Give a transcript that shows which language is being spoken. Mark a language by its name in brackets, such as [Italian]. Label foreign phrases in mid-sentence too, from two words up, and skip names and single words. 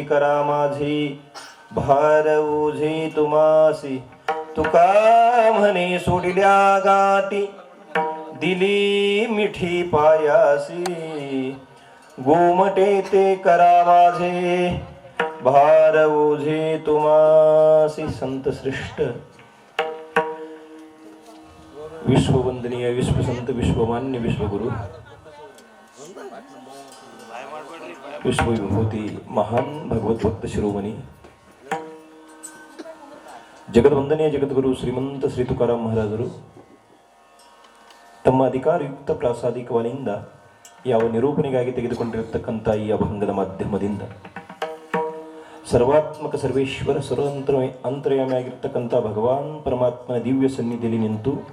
[Marathi] करा माझे भार ओझे तुमासी तुका म्हणे सोडिल्या गाठी दिली मिठी पायासी गोमटे ते करा माझे भार ओझे तुमासी संत श्रेष्ठ विश्ववंदनीय विश्वसंत विश्वमान्य विश्वगुरु विश्वविभूती महान भगवत भक्त शिरोमणी [Kannada] ಜಗದ್ವಂದನೆಯ ಜಗದ್ಗುರು ಶ್ರೀಮಂತ ಶ್ರೀ ತುಕಾರಾಮ್ ಮಹಾರಾಜರು ತಮ್ಮ ಅಧಿಕಾರಯುಕ್ತ ಪ್ರಾಸಾದಿಕವನಿಂದ ಯಾವ ನಿರೂಪಣೆಗಾಗಿ ತೆಗೆದುಕೊಂಡಿರತಕ್ಕಂಥ ಈ ಅಭಂಗದ ಮಾಧ್ಯಮದಿಂದ ಸರ್ವಾತ್ಮಕ ಸರ್ವೇಶ್ವರ ಅಂತರ್ಯಾಮಿಯಾಗಿರ್ತಕ್ಕಂಥ ಭಗವಾನ್ ಪರಮಾತ್ಮನ ದಿವ್ಯ ಸನ್ನಿಧಿಯಲ್ಲಿ ನಿಂತು